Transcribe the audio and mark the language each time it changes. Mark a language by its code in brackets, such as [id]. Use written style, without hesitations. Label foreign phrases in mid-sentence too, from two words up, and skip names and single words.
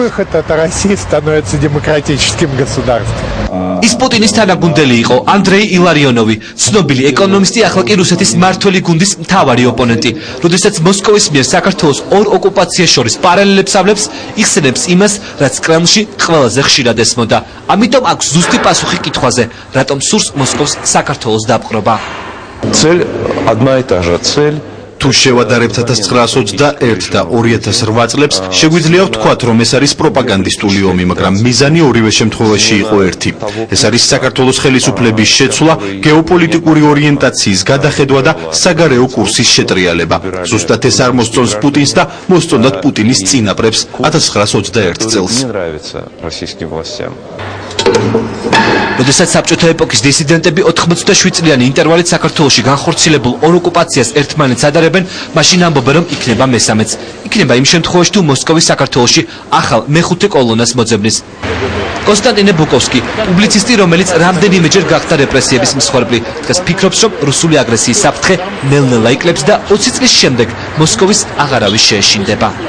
[ka] ის პუტინის თანაგუნდელი იყო ანდრეი ილარიონოვი, ცნობილი ეკონომისტი, ახლა კი რუსეთის მმართველი გუნდის მთავარი ოპონენტი. როდესაც მოსკოვის მიერ საქართველოს ორ ოკუპაციას შორის პარალელებს ავლებს, იხსენებს იმას, რაც კრემლში ყველაზე ხშირად ესმოდა. ამიტომ აქვს ზუსტი პასუხი კითხვაზე, რატომ სურს მოსკოვს საქართველოს დაპყრობა. [ru] Цель одна и та же. Цель [ka] თუ შევადარებთ 1921 და 2008 წლებს, შეგვიძლია ვთქვათ, რომ ეს არის პროპაგანდისტული ომი, მაგრამ მიზანი ორივე შემთხვევაში იყო ერთი. ეს არის საქართველოს ხელისუფლების შეცვლა, გეოპოლიტიკური ორიენტაციის გადახედვა და საგარეო კურსის შეტრიალება. ზუსტად ეს არ მოსწონს პუტინს და მოსწონდათ პუტინის წინაპრებს 1921 წელს. [ru] не нравится российским властям. [ka] როდესაც საბჭოთა ეპოქის დისიდენტები 87 წლიანი ინტერვალით საქართველოში განხორციელებულ ორ ოკუპაციას ერთმანეთს ადარებენ, მაშინ ამბობენ, რომ იქნება მესამეც. იქნება იმ შემთხვევაში, თუ მოსკოვი საქართველოში ახალ მეხუთე კოლონას მოძებნის. კონსტანტინე ბუკოვსკი, პუბლიცისტი, რომელიც რამდენიმეჯერ გახდა რეპრესიების მსხვერპლი, დღეს ფიქრობს, რომ რუსული აგრესიის საფრთხე ნელ-ნელა იკლებს და 20 წლის შემდეგ მოსკოვის აღარავის შეეშინდება.